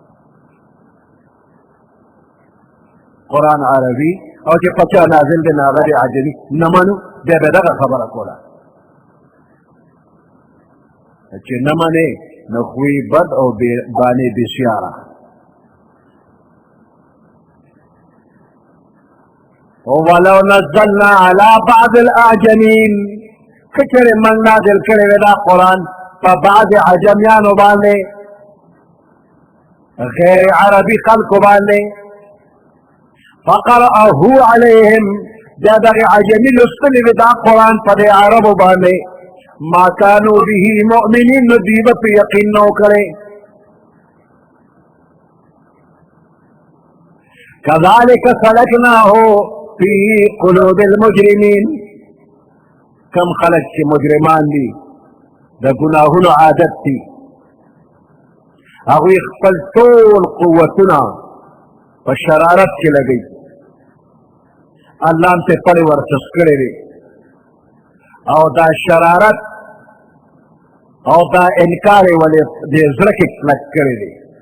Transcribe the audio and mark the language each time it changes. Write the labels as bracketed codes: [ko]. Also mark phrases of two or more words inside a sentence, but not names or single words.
[ps] قرآن عربي او چې په چا نازل دی نه هغه د عجمي نه منو، بیا به دغه خبره کوله. چې نه منې نو خوی بد او بانې بسیاره. [ar] ولو نزلنا على بعض الاعجمين، [ps] که چېرې موږ نازل کړی وی دا قرآن په بعض عجمیانو باندې، غیر عربي خلکو باندې، [ar] فقرأه عليهم، [ps] بیا دغه عجمي لوستلی وي دا قرآن په دې عربو باندې، [ar] ما كانوا به مؤمنین، [ps] نو دوی به پرې یقین نه و کړی. [ar] كذلك سلكناه في قلوب المجرمين، [ps] کم خلق چې مجرمان دي د ګناهونو عادت دي هغوی خپل ټول قوتونه په شرارت کې لګوي. الله هم ته پړې ورڅس کړی دی او دا شرارت او دا انکار یې ولې دې زړه کې کلک کړی دی.